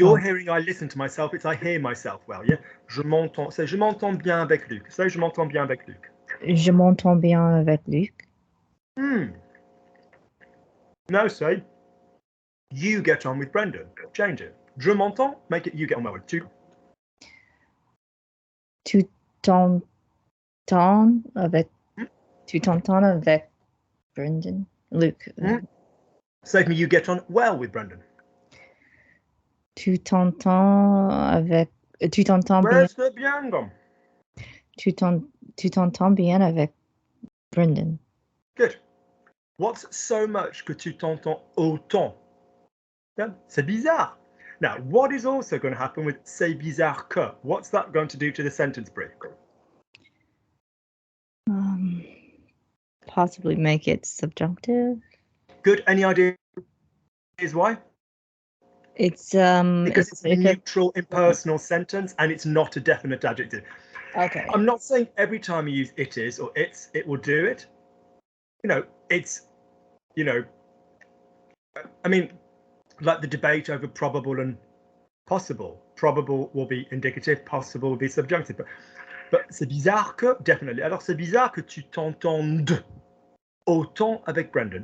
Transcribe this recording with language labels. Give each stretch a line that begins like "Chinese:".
English: You're hearing I listen to myself, it's I hear myself well, yeah?
French: Je m'entends.
English: Say
French: je m'entends bien avec Luc. Say je m'entends bien avec Luc. Je m'entends bien avec Luc.
English: Now say you get on with Brendan. Change it.
French: Je m'entends,
English: make it you get on well with.
French: Tu t'entends avec. Tu t'entends avec Brendan. Luc.
English: Say for me, you get on well with Brendan.
French: Tu t'entends avec... Tu t'entends bien...
English: Where's the bien gone?
French: Tu t'entends bien avec Brendan.
English: Good. What's so much
French: que tu t'entends autant?
English: Yeah,
French: c'est bizarre.
English: Now, what is also going to happen with
French: c'est bizarre que?
English: What's that going to do to the sentence, Brie? Possibly make it subjunctive. Good. Any ideas why? It's because it's a neutral, impersonal sentence and it's not a definite adjective. Okay. I'm not saying every time you use it is or it's, it will do it. You know, it's, you know, I mean, like the debate over probable and possible. Probable will be indicative, possible will be subjunctive. But
French: c'est bizarre que,
English: definitely.
French: Alors c'est bizarre que tu t'entendes autant avec Brendan.